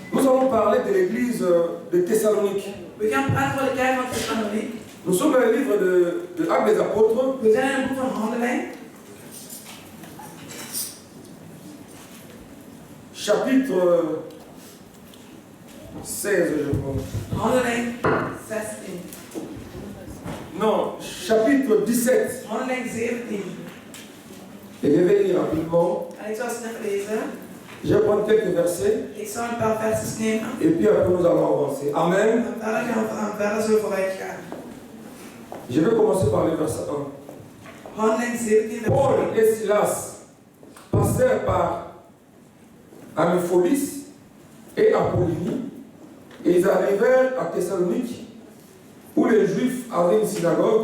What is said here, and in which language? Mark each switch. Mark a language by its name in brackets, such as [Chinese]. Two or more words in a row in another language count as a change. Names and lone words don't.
[French] allons parler de l'église de Thessalonique. [Dutch] We gaan praten voor de kerk van Thessaloniek. [French] Nous sommes dans le livre de Actes des Apôtres. [Dutch] We zijn in het boek van Handelingen. [French] Chapitre 16, je crois. [Dutch] Handelingen 16. [French] Non, chapitre 17. [Dutch] Handelingen 17. [French] Et je vais lire rapidement. [Dutch] En ik zal snel lezen. [French] Je vais prendre quelques versets. [Dutch] Ik zal een paar versjes nemen. [French] Et puis après nous allons avancer. Amen. [Dutch] En verder gaan we verder zo vooruit gaan. [French] Je vais commencer par le verset 1. [Dutch] Handelingen 17. [French] Paul et Silas passèrent par Amipholis et Apollonie, et ils arrivèrent à Thessalonique, où les Juifs avaient une synagogue.